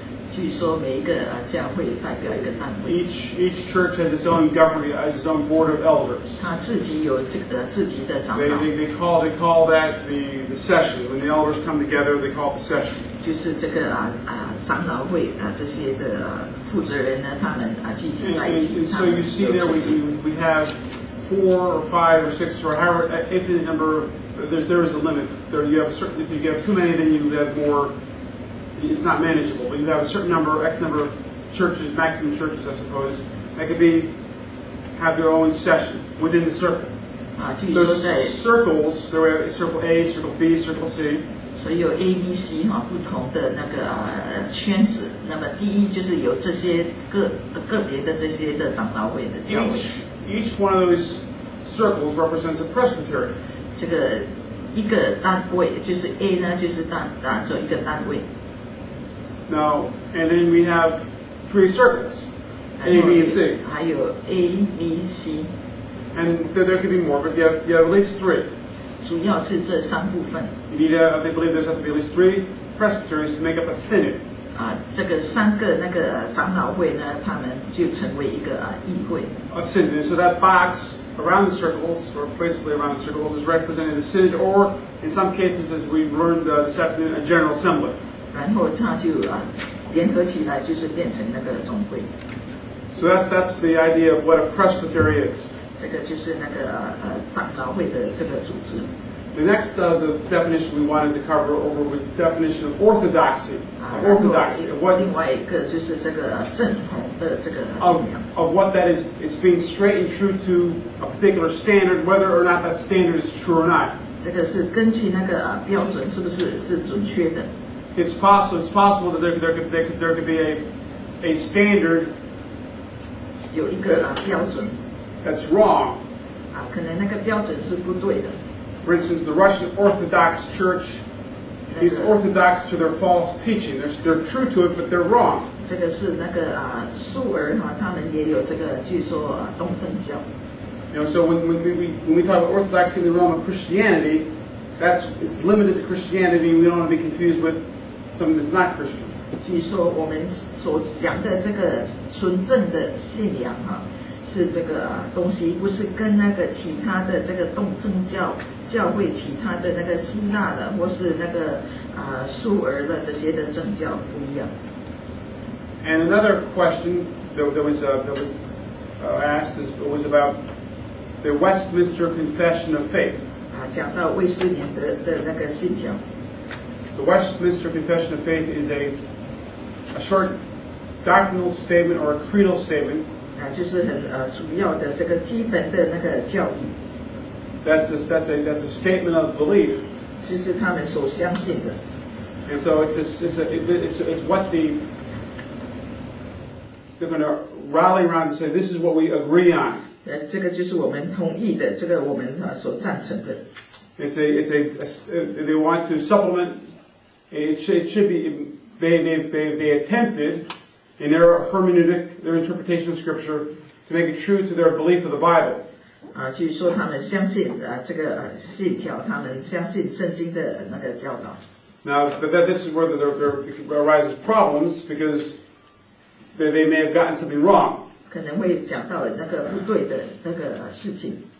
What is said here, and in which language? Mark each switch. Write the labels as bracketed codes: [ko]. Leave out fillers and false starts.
[zh] 据说每一个教会代表一个单位。 [en] Each church has its own government, has its own board of elders. [zh] 他自己有这个自己的长老。 [en] They call that the session. When the elders come together, they call it the session. [zh] 就是这个长老会这些的负责人呢，他们聚集在一起。 [en] And so you see there we have 4 or 5 or 6 or however infinite number. There is a limit. You have if you have too many, then you have more. It's not manageable, but you have a certain number, X number of churches, maximum churches, I suppose, that could have their own session within the circle. Those circles, so we have circle A, circle B, circle C. [zh] 所以有 A、B、C 不同的那个圈子。那么第一就是有这些个别的这些的长老会的教会。 [en] Each one of those circles represents a Presbyterian. [zh] 这个一个单位就是 A 呢，就是做一个单位。 [en] Now, and then we have 3 circles, A, B, and C. [zh] 还有 A、B、C。 [en] And there could be more, but you have at least 3. [zh] 主要是这3部分。 [en] You need they believe there's have to be at least 3 presbyteries to make up a synod. [zh] 这个3个那个长老会呢，他们就成为一个议会。 [en] A synod. So that box around the circles, or basically around the circles, is representing the synod, or in some cases, as we've learned this afternoon, a general assembly. [zh] 然后它就联合起来，就是变成那个总会。 [en] So that's the idea of what a presbytery is. [zh] 这个就是那个长老会的这个组织。 [en] The next the definition we wanted to cover over was the definition of orthodoxy. Orthodoxy of what [zh] 另外一个就是这个正统的这个信仰。 [en] of what that is. It's being straight and true to a particular standard, whether or not that standard is true or not. [zh] 这个是根据那个标准是不是准确的？ [en] It's possible that there could be a standard [zh] 有一个标准 [en] that's wrong. [zh] 可能那个标准是不对的。 [en] For instance, the Russian Orthodox Church is orthodox to their false teaching. They're true to it, but they're wrong. [zh] 这个是那个素尔他们也有这个据说东正教。 [en] You know, so when we talk about orthodoxy in the realm of Christianity, it's limited to Christianity. We don't want to be confused with something that's not Christian. [zh] 据说我们所讲的这个纯正的信仰是这个东西，不是跟那个其他的这个东正教会其他的那个希腊的或是那个苏尔的这些的正教不一样。 [en] And another question that was asked was about the Westminster Confession of Faith. [zh] 讲到卫斯理的那个信条。 [en] The Westminster Confession of Faith is a short doctrinal statement or a creedal statement. [zh] 就是很主要的这个基本的那个教义。 [en] That's a statement of belief. [zh] 这是他们所相信的。 [en] And so it's what they're going to rally around and say, this is what we agree on. [zh] 这个就是我们同意的，这个我们所赞成的。 [en] They want to supplement. It should be. They attempted in their hermeneutic, their interpretation of Scripture, to make it true to their belief of the Bible. [zh] 据说他们相信这个信条，他们相信圣经的那个教导。 [en] Now, this is where there arises problems because they may have gotten something wrong. [zh] 可能会讲到那个不对的那个事情。